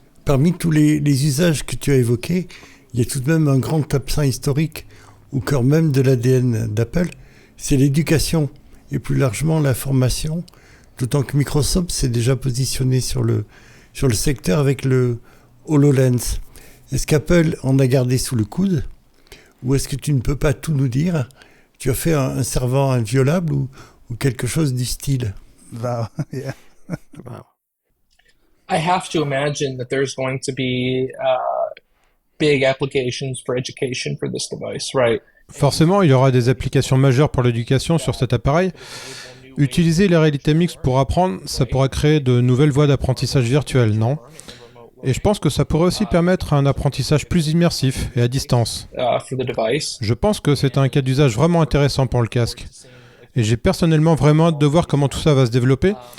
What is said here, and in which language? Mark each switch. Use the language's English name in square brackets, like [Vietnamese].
[French] Parmi tous les usages que tu as évoqués, il y a tout de même un grand absent historique au cœur même de l'ADN d'Apple, c'est l'éducation et plus largement la formation, d'autant que Microsoft s'est déjà positionné sur le secteur avec le HoloLens. Est-ce qu'Apple en a gardé sous le coude ou est-ce que tu ne peux pas tout nous dire? Tu as fait un servant inviolable ou quelque chose du style? [English] Wow. Yeah. Wow. I have to imagine that there's going to be big applications for education for this device, right? [French] Forcément, il y aura des applications majeures pour l'éducation sur cet appareil. Utiliser la réalité mixte pour apprendre, ça pourra créer de nouvelles voies d'apprentissage virtuel, non? Et je pense que ça pourrait aussi permettre un apprentissage plus immersif et à distance. Je pense que c'est un cas d'usage vraiment intéressant pour le casque. Et j'ai personnellement vraiment hâte de voir comment tout ça va se développer.